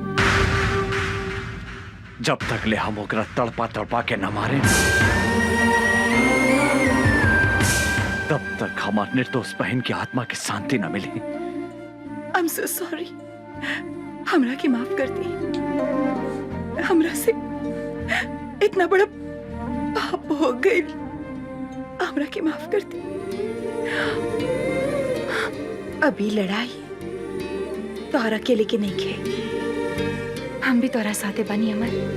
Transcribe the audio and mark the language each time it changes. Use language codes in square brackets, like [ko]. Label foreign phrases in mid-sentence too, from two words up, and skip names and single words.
[bho] जब तक ले हम ओकरा तड़पा तड़पा के न मारे तब तक हमार निर्दोष बहन की आत्मा की शांति न मिली। [en] I'm so sorry। [bho] हमरा की माफ कर दी। हमरा से इतना बड़ा पाप हो गई। हमरा की माफ कर दी। अभी लड़ाई तोहरा अकेले के नहीं खे, हम भी तोहरा साथे बानी अमर।